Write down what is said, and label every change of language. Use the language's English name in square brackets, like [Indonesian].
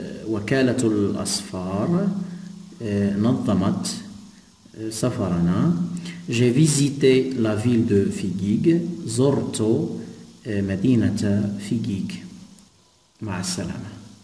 [Arabic] وكالة الأسفار نظمت سفرنا. [French] J'ai visité la ville de Figuig. [Arabic] زرت مدينة فيغيغ. مع السلامة.